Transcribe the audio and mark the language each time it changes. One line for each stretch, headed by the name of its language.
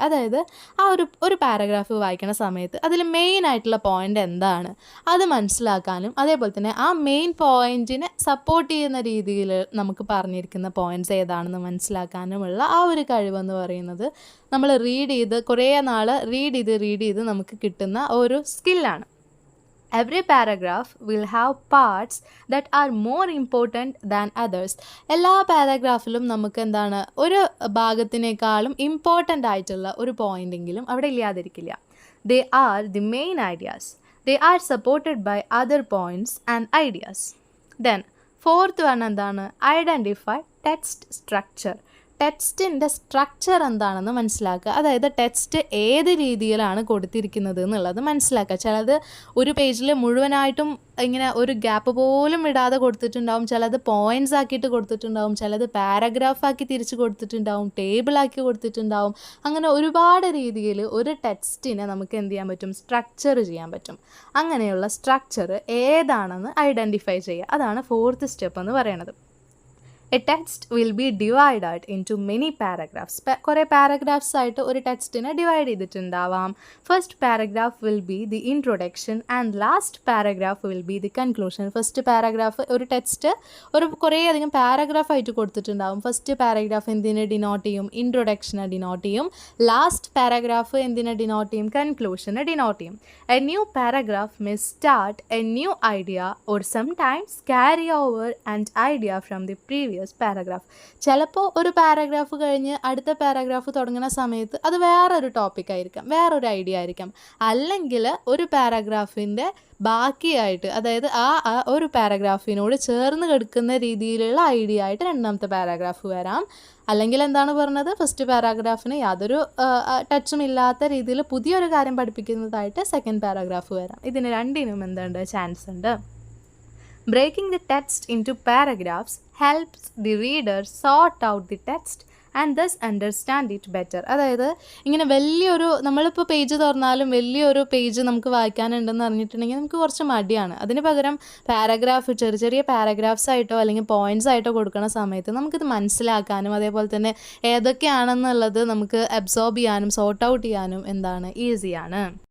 Malayalam: അതായത് ആ ഒരു പാരഗ്രാഫ് വായിക്കുന്ന സമയത്ത് അതിൽ മെയിൻ ആയിട്ടുള്ള പോയിൻ്റ് എന്താണ് അത് മനസ്സിലാക്കാനും, അതേപോലെ തന്നെ ആ മെയിൻ പോയിൻറ്റിനെ സപ്പോർട്ട് ചെയ്യുന്ന രീതിയിൽ നമുക്ക് പറഞ്ഞിരിക്കുന്ന പോയിൻറ്റ്സ് ഏതാണെന്ന് മനസ്സിലാക്കാനുമുള്ള ആ ഒരു കഴിവെന്ന് പറയുന്നത് നമ്മൾ കുറേ നാൾ റീഡ് ചെയ്ത് നമുക്ക് കിട്ടുന്ന ഒരു സ്കില്ലാണ്.
English: Every paragraph will have parts that are more important than others.
Malayalam: എല്ലാ പാരഗ്രാഫിലും നമുക്ക് എന്താണ്, ഒരു ഭാഗത്തിനേക്കാളും ഇമ്പോർട്ടൻ്റ് ആയിട്ടുള്ള ഒരു പോയിൻ്റെങ്കിലും അവിടെ ഇല്ലാതിരിക്കില്ല.
English: They are the main ideas. They are supported by other points and ideas. Then fourth one
Malayalam: എന്താണ്,
English: Identify text structure.
Malayalam: ടെക്സ്റ്റിൻ്റെ സ്ട്രക്ചർ എന്താണെന്ന് മനസ്സിലാക്കുക. അതായത് ടെക്സ്റ്റ് ഏത് രീതിയിലാണ് കൊടുത്തിരിക്കുന്നത് എന്നുള്ളത് മനസ്സിലാക്കുക. ചിലത് ഒരു പേജിൽ മുഴുവനായിട്ടും ഇങ്ങനെ ഒരു ഗ്യാപ്പ് പോലും ഇടാതെ കൊടുത്തിട്ടുണ്ടാവും, ചിലത് പോയിൻറ്റ്സ് ആക്കിയിട്ട് കൊടുത്തിട്ടുണ്ടാവും, ചിലത് പാരഗ്രാഫാക്കി തിരിച്ച് കൊടുത്തിട്ടുണ്ടാവും, ടേബിളാക്കി കൊടുത്തിട്ടുണ്ടാവും. അങ്ങനെ ഒരുപാട് രീതിയിൽ ഒരു ടെക്സ്റ്റിനെ നമുക്ക് എന്ത് ചെയ്യാൻ പറ്റും, സ്ട്രക്ചർ ചെയ്യാൻ പറ്റും. അങ്ങനെയുള്ള സ്ട്രക്ചർ ഏതാണെന്ന് ഐഡൻറ്റിഫൈ ചെയ്യുക. അതാണ് ഫോർത്ത് സ്റ്റെപ്പ് എന്ന് പറയുന്നത്.
English: A text will be divided into many paragraphs.
Malayalam: കുറേ പാരഗ്രാഫ്സ് ആയിട്ട് ഒരു ടെക്സ്റ്റിനെ divide ചെയ്തിട്ടുണ്ടാവാം.
English: First paragraph will be the introduction and last paragraph will be the conclusion.
Malayalam: First paragraph, ഒരു ടെക്സ്റ്റ് കുറേ അധികം പാരഗ്രാഫ് ആയിട്ട് കൊടുത്തിട്ടുണ്ടാവും. ഫസ്റ്റ് പാരഗ്രാഫ് എന്തിനെ ഡിനോട്ട് ചെയ്യും, ഇൻട്രൊഡക്ഷനെ ഡിനോട്ട് ചെയ്യും. ലാസ്റ്റ് പാരഗ്രാഫ് എന്തിനെ ഡിനോട്ട് ചെയ്യും, കൺക്ലൂഷനെ ഡിനോട്ട് ചെയ്യും.
English: A new paragraph may start a new idea or sometimes carry over an idea from the previous paragraph.
Malayalam: ചിലപ്പോൾ ഒരു പാരഗ്രാഫ് കഴിഞ്ഞ് അടുത്ത പാരഗ്രാഫ് തുടങ്ങുന്ന സമയത്ത് അത് വേറൊരു ടോപ്പിക് ആയിരിക്കാം, വേറൊരു ഐഡിയ ആയിരിക്കാം. അല്ലെങ്കിൽ ഒരു പാരഗ്രാഫിൻ്റെ ബാക്കിയായിട്ട്, അതായത് ആ ഒരു പാരഗ്രാഫിനോട് ചേർന്ന് കിടക്കുന്ന രീതിയിലുള്ള ഐഡിയ ആയിട്ട് രണ്ടാമത്തെ പാരഗ്രാഫ് വരാം. അല്ലെങ്കിൽ എന്താണ് പറഞ്ഞത്, ഫസ്റ്റ് പാരഗ്രാഫിന് യാതൊരു ടച്ചും ഇല്ലാത്ത രീതിയിൽ പുതിയൊരു കാര്യം പഠിപ്പിക്കുന്നതായിട്ട് സെക്കൻഡ് പാരഗ്രാഫ് വരാം. ഇതിന് രണ്ടിനും എന്തുണ്ട്, ചാൻസ് ഉണ്ട്.
English: Breaking the text into paragraphs helps the reader sort out the text and thus understand it better.
Malayalam: അതായത് ഇങ്ങനെ നമ്മളിപ്പോൾ പേജ് തുറന്നാലും വലിയൊരു പേജ് നമുക്ക് വായിക്കാനുണ്ടെന്ന് അറിഞ്ഞിട്ടുണ്ടെങ്കിൽ നമുക്ക് കുറച്ച് മടിയാണ്. അതിന് പകരം ചെറിയ പാരഗ്രാഫ്സ് ആയിട്ടോ അല്ലെങ്കിൽ പോയിൻറ്റ്സ് ആയിട്ടോ കൊടുക്കുന്ന സമയത്ത് നമുക്കിത് മനസ്സിലാക്കാനും അതേപോലെ തന്നെ ഏതൊക്കെയാണെന്നുള്ളത് നമുക്ക് അബ്സോർബ് ചെയ്യാനും സോർട്ട് ഔട്ട് ചെയ്യാനും എന്താണ്, ഈസിയാണ്.